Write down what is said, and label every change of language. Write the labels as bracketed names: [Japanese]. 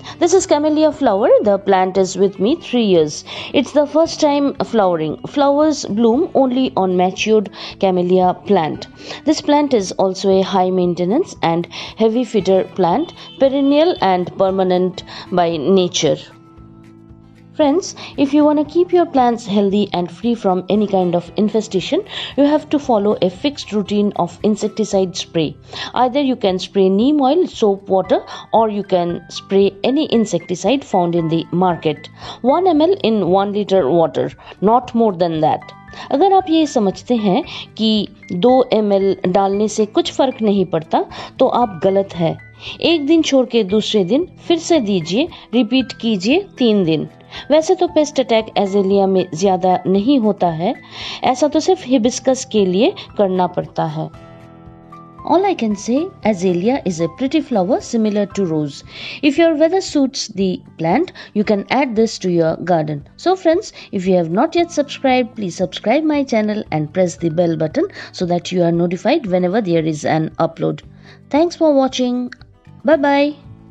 [English] This is camellia flower. The plant is with me 3 years. It's the first time flowering. Flowers bloom only on matured camellia plant. This plant is also a high maintenance and heavy feeder plant, perennial and permanent by nature. Friends, if you want to keep your plants healthy and free from any kind of infestation, you have to follow a fixed routine of insecticide spray. Either you can spray neem oil, soap water, or you can spray any insecticide found in the market. 1 ml in 1 liter water, not more than that. [Hindi] अगर आप ये समझते हैं कि 2 ml डालने से कुछ फर्क नहीं पड़ता, तो आप गलत है। एक दिन छोड़ के दूसरे दिन फिर से दीजिए, रिपीट कीजिए 3 दिन। वैसे तो पेस्ट अटैक एजेलिया में ज्यादा नहीं होता है, ऐसा तो सिर्फ हिबिस्कस के लिए करना पड़ता है। [English] All I can say, azalea is a pretty flower similar to rose. If your weather suits the plant, you can add this to your garden. So friends, if you have not yet subscribed, please subscribe my channel and press the bell button so that you are notified whenever there is an upload. Thanks for watching. Bye bye.